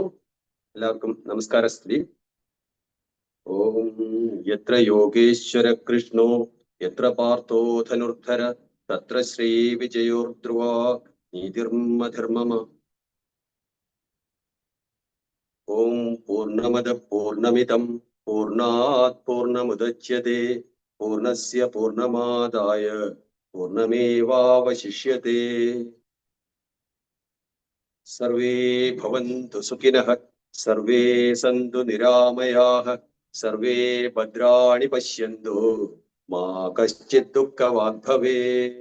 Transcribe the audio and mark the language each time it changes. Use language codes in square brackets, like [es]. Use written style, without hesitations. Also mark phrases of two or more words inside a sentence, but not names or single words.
[ml] എല്ലാവർക്കും നമസ്കാരസ്തുതി. [sa] ഓം യത്ര യോഗേശ്വര കൃഷ്ണോ യത്ര പാർത്ഥോ ധനുർധര തത്ര ശ്രീ വിജയോർധ്രുവ നീതിർമധർമ്മമ. ഓം പൂർണ്ണമദ പൂർണ്ണമിദം പൂർണ്ണാത് പൂർണ്ണമുദച്യത്തെ പൂർണ്ണസ്യ പൂർണ്ണമാദായ പൂർണ്ണമേവാവശിഷ്യത്തെ. സർവേ ഭവന്തു സുഖിനഃ, സർവേ സന്തു നിരാമയാഃ, സർവേ ഭദ്രാണി പശ്യന്തു മാ കശ്ചിത് ദുഃഖവാഗ് ഭവേത്.